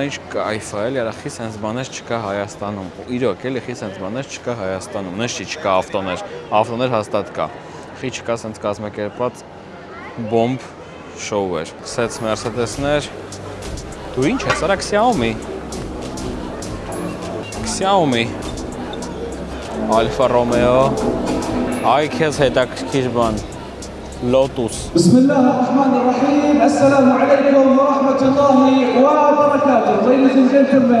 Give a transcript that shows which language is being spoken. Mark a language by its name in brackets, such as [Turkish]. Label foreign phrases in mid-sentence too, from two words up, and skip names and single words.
[Armenian] ինչ կայֆ է, էլի, արա խի սենց բաներ չկա Հայաստանում։ Իրոք էլի խի սենց բաներ չկա Հայաստանում։ Նշ չի չկա ավտոներ հաստատ կա։ Խի չկա սենց կազմակերպված բոմբ շոու էր։ Սեց Mercedes-ներ։ Դու ինչ ես, արա Xiaomi։ Alfa Romeo։ Այ քեզ հետաքրքիր բան։ Lotus։ [Arabic] بسم الله الرحمن الرحيم السلام عليكم ورحمة الله وبركاته. [English] Ladies and gentlemen.